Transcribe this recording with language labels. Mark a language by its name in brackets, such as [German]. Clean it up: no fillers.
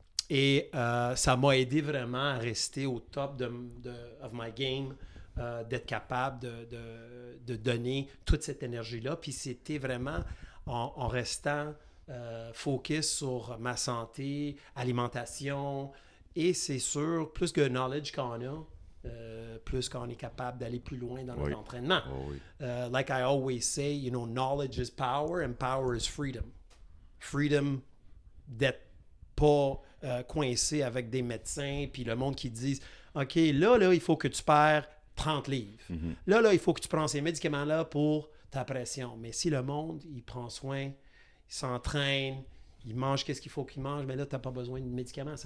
[French] Et ça m'a aidé vraiment à rester au [English] top of my game, [French] d'être capable de donner toute cette énergie-là. Puis c'était vraiment en restant focus sur ma santé, alimentation. Et c'est sûr, plus que knowledge qu'on a, plus qu'on est capable d'aller plus loin dans notre Oui. entraînement. Oh oui. [English] Like I always say, you know, knowledge is power and power is freedom. [French] Freedom d'être pas coincé avec des médecins puis le monde qui disent OK, là, il faut que tu perds 30 livres. Là, il faut que tu prends ces médicaments-là pour ta pression. Mais si le monde, il prend soin, il s'entraîne, il mange qu'est-ce qu'il faut qu'il mange, mais là, tu n'as pas besoin de médicaments.